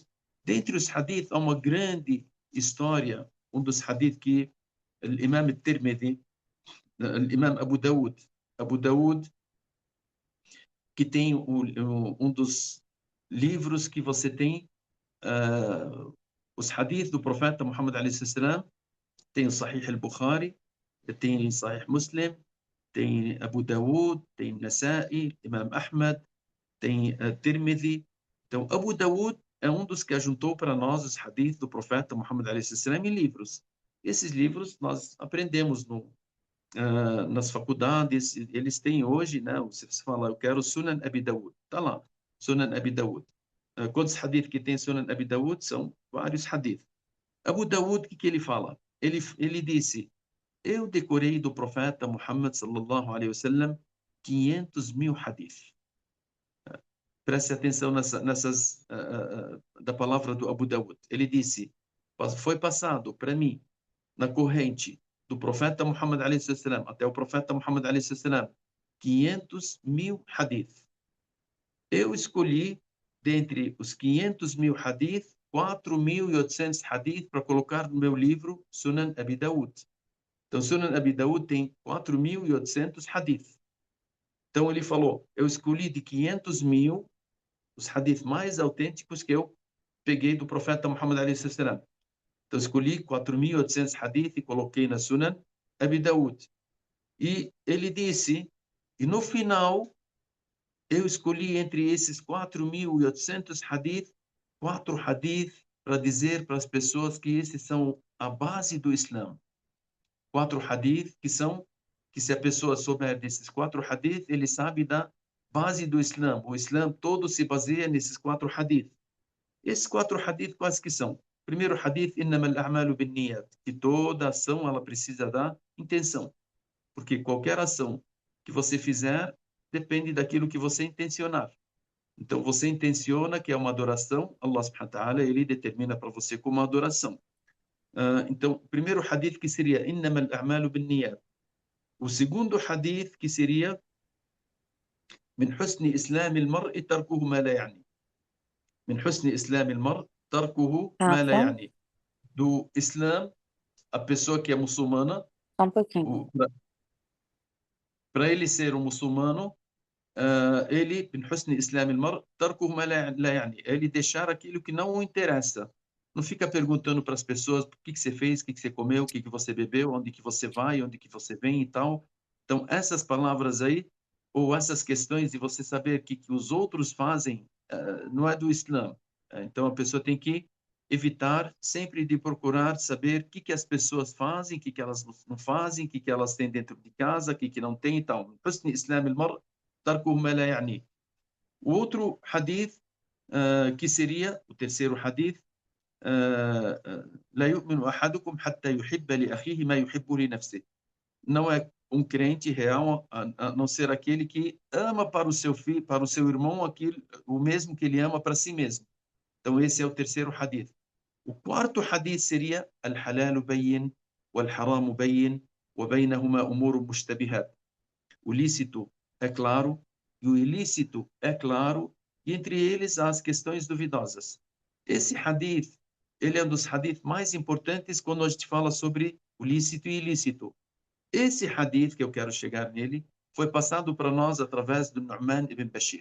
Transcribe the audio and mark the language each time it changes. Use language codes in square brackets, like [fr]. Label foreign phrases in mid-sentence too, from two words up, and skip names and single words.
[pt] Dentre os hadith, há uma grande história, um dos hadith que o Imam Tirmidhi, o Imam Abu Daud, que tem um dos livros que você tem, os hadith do profeta Muhammad a.s. tem o Sahih al-Bukhari, tem Sahih Muslim, tem Abu Dawood, tem Nasa'i, Imam Ahmad, tem Tirmidhi. Então, Abu Dawood é um dos que ajuntou para nós os hadith do profeta Muhammad a.s. em livros. Esses livros nós aprendemos nas faculdades, eles têm hoje, né? Se você fala, eu quero Sunan Abi Dawood, está lá, Sunan Abi Dawood. Quantos hadith que tem Sunan Abi Dawood? São vários hadith. Abu Dawood, o que ele fala? Ele disse, eu decorei do profeta Muhammad [ar] صلى الله عليه وسلم [pt] 500 mil hadith. Preste atenção nessas da palavra do Abu Dawood. Ele disse, foi passado para mim na corrente do profeta Muhammad [ar] عليه وسلم [pt] até o profeta Muhammad [ar] عليه وسلم [pt] 500 mil hadith. Eu escolhi dentre os 500 mil hadith 4.800 hadith para colocar no meu livro Sunan Abi Dawood. Então, Sunan Abi Dawood tem 4.800 hadith. Então, ele falou, eu escolhi de 500 mil os hadith mais autênticos que eu peguei do profeta Muhammad [ar] عليه وسلم. [pt] Então, escolhi 4.800 hadith e coloquei na Sunan Abi Dawood. E ele disse, e no final, eu escolhi entre esses 4.800 hadith, 4 hadith para dizer para as pessoas que esses são a base do Islã. 4 hadith que se a pessoa souber desses 4 hadith, ele sabe da base do Islã. O Islã todo se baseia nesses 4 hadith. Esses 4 hadith quais que são? Primeiro hadith, [ar] إنما الأعمال بالنيات, [pt] que toda ação ela precisa da intenção. Porque qualquer ação que você fizer depende daquilo que você intencionar. Então você intenciona que é uma adoração, [ar] الله سبحانه وتعالى, [pt] ele determina para você como uma adoração. Então, o primeiro hadith que seria [ar] إنما الأعمال بالنيات. [pt] O segundo hadith que seria [ar] من حسن إسلام المرء تركه ما لا يعني. من حسن إسلام المرء تركه ما لا Rafa, يعني. [pt] Do Islã, a pessoa que é muçulmana, só um pouquinho. para ele ser um muçulmano, ele, [ar] من حسن إسلام المرء تركه ما لا يعني. [pt] Ele deixar aquilo que não o interessa. Não fica perguntando para as pessoas o que você fez, o que você comeu, o que você bebeu, onde que você vai, onde que você vem e tal. Então, essas palavras aí, ou essas questões de você saber o que os outros fazem, não é do Islã. Então, a pessoa tem que evitar sempre de procurar saber o que as pessoas fazem, o que elas não fazem, o que elas têm dentro de casa, o que não têm e tal. [ar] حسن إسلام المرء تركه ما لا يعني. [pt] O outro hadith, que seria o terceiro hadith, [ar] لا يؤمن أحدكم حتى يحب لأخيه ما يحب لنفسه. [pt] Não é um crente real a não ser aquele que ama para o seu filho, para o seu irmão, aquilo, o mesmo que ele ama para si mesmo. Então esse é o terceiro hadith. O quarto hadith seria [ar] الحلال بين والحرام بين وبينهما أمور مشتبهات. [pt] O lícito é claro e o ilícito é claro, e entre eles há as questões duvidosas. Esse hadith, ele é um dos hadith mais importantes quando a gente fala sobre o lícito e ilícito. Esse hadith, que eu quero chegar nele, foi passado para nós através do Nu'man ibn Bashir.